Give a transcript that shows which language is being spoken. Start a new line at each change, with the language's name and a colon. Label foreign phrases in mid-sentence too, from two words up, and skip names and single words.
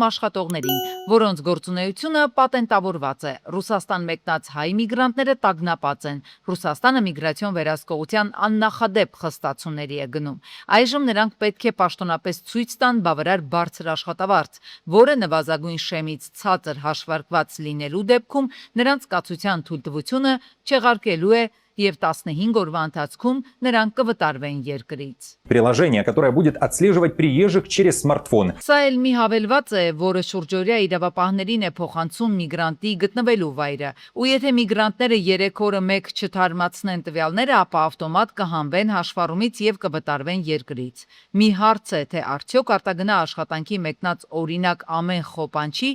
Armenian: աշխատողներին, որոնց գործունեությունը պատենտավորված է։ Ռուսաստան մեկնած հայ միգրանտները տագնապած են։ Ռուսաստանը միգրացիոն վերահսկողության աննախադեպ խստացումների է գնում։ Այժմ նրանք պետք է պաշտոնապես ցույց տան բավարար բարձր աշխատավարձ, որը նվազագույն շեմից ցածր հաշվարկված լինելու դեպքում նրանց կացության թույլտվությունը չեղարկելու է եւ 15 օրվա ընթացքում նրանք կվտարվեն երկրից։
Russian: Приложение, которое будет отслеживать приезжих через смартфон.
Armenian: Սա էլ մի հավելված է, որը շուրջօրյա իրավապահներին է փոխանցում միգրանտի գտնվելու վայրը, ու եթե միգրանտները 3 օրը մեկ չթարմացնեն տվյալները, ապա ավտոմատ կհանվեն հաշվառումից եւ կվտարվեն երկրից։ Մի հարց է, թե արդյոք արտագնա աշխատանքի մեկնած օրինակ ամեն խոպանչի